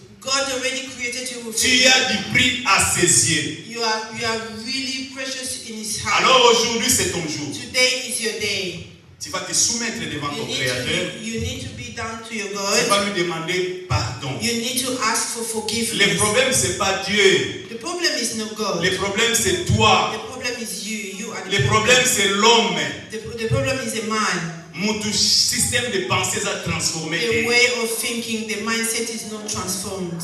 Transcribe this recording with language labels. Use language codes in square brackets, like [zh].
[en] God already created you with [fr] Tu as du prix à ses yeux. [en] You are really precious in His heart. [fr] Alors aujourd'hui c'est ton jour. [en] Today is your day. [fr] Tu vas te soumettre devant ton Créateur. [en] You need to be down to your [fr] Tu [en] God. [fr] vas lui demander pardon. [en] You need to ask for forgiveness. [fr] Le problème c'est pas Dieu. [en] The problem is not God. [fr] Le problème c'est toi. [en] The problem is you. You are the [fr] Le problème c'est l'homme. [en] The problem is the man. [fr] Mon système de pensée a transformé. [en] The way of thinking, the mindset is not transformed.